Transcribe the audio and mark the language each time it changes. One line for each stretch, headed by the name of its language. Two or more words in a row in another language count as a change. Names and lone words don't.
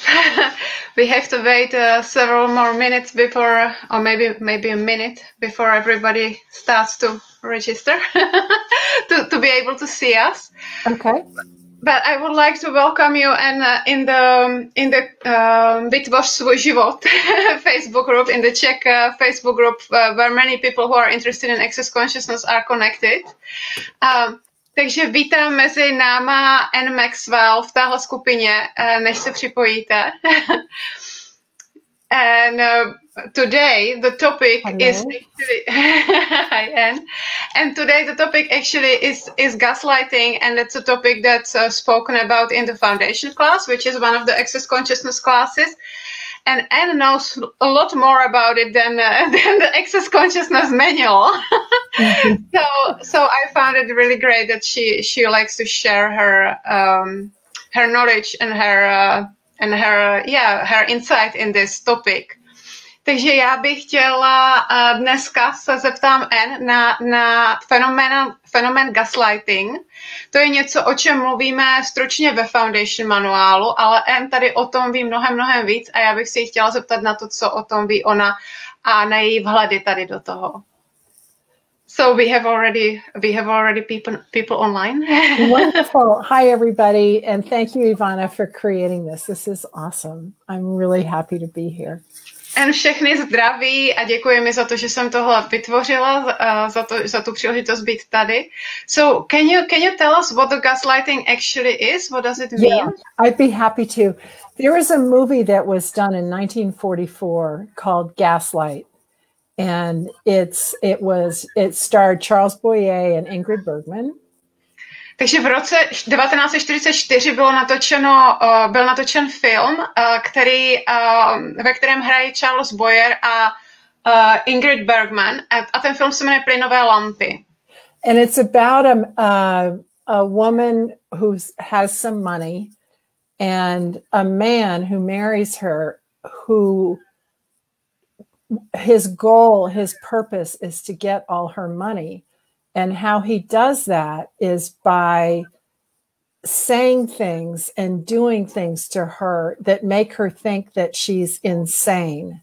English: We have to wait several more minutes before, or maybe a minute before everybody starts to register to be able to see us. Okay. But I would like to welcome you and in the Vytvoř svůj život Facebook group, in the Czech Facebook group where many people who are interested in access consciousness are connected.
Czech: Takže vítám mezi náma and Maxwell v téhle skupině, než se připojíte.
English: And today the topic is actually and today the topic actually is gaslighting, and it's a topic that's spoken about in the foundation class, which is one of the access consciousness classes. And Anne knows a lot more about it than the access consciousness manual. So I found it really great that she likes to share her knowledge and her insight in this topic.
Czech: Takže já bych chtěla dneska se zeptám Anne na fenomén gaslighting. To je něco, o čem mluvíme stručně ve Foundation manuálu, ale Anne tady o tom ví mnohem víc a já bych si chtěla zeptat na to, co o tom ví ona a na její vhledy tady do toho.
English: So we have already people online. Wonderful. Hi, everybody. And thank you, Ivana, for creating this. This is awesome. I'm really happy to be here.
Czech: And všechny zdraví a děkuji mi za to, že jsem tohle vytvořila, za tu příležitost být tady.
English: So can you tell us what the gaslighting actually is? What does it mean? Yeah, I'd be happy to. There was a movie that was done in 1944 called Gaslight. And it starred Charles Boyer and Ingrid Bergman.
Czech: Takže v roce 1944 byl natočen film, ve kterém hrají Charles Boyer a Ingrid Bergman. A ten film se jmenuje Plynové lampy.
English: And it's about a woman who has some money and a man who marries her who his goal, his purpose is to get all her money. And how he does that is by saying things and doing things to her that make her think that she's insane.